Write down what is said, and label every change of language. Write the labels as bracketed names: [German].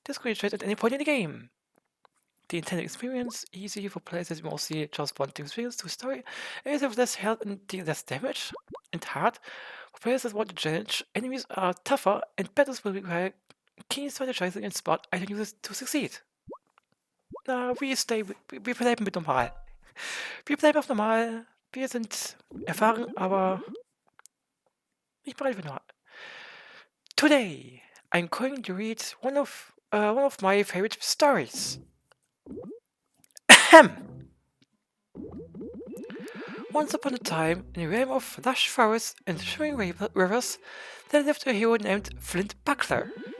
[English] Difficulty trade at any point in the game. The intended experience, easy for players that mostly just want to experience the story, is of less health and less damage, and hard for players that want to challenge. Enemies are tougher, and battles will require keen strategizing and smart item users to succeed. [German] Na, wir bleiben mit normal. Wir bleiben auf normal. Wir sind erfahren, aber nicht bereit für normal. [English] Today, I'm going to read one of my favorite stories. Once upon a time, in a realm of lush forests and shimmering rivers, there lived a hero named Flynt Buckler.